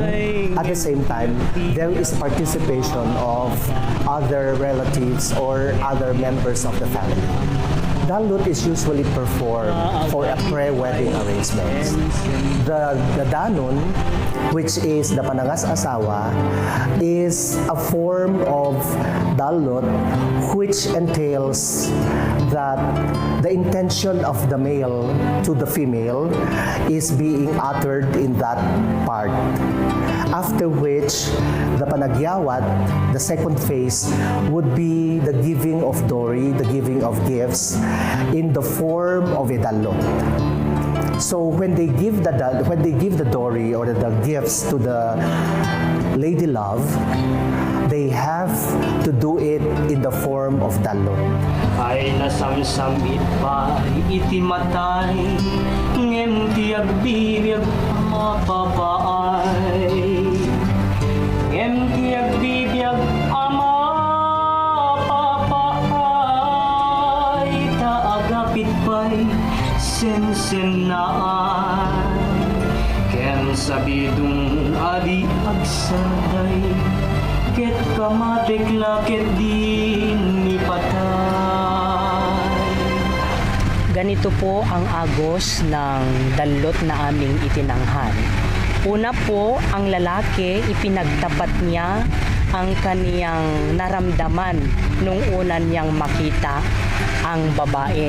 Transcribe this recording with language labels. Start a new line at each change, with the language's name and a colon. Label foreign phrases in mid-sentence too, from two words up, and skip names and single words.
English: At the same time, there is participation of other relatives or other members of the family. Dallot is usually performed for a pre-wedding arrangement. The danon, which is the panangas-asawa, is a form of Dallot which entails that the intention of the male to the female is being uttered in that part. After which, the panagyawat, the second phase, would be the giving of dowry, the giving of gifts in the form of a Dallot. So when they give the dowry or the gifts to the lady love, they have to do it in the form of Dallot.
Iloko: Ay nasamsamit pa iti matay, ngem ti agbibiag mapapaay, ngem ti agbibiag amapapaay, taagapit pa'y sensenaan, ken sabidong adi agsaday, ket kamatekla ket din ni patay.
Filipino: Ganito po ang agos ng Dallot na aming itinanghan. Una po, ang lalaki, ipinagtapat niya ang kaniyang naramdaman nung una niyang makita ang babae.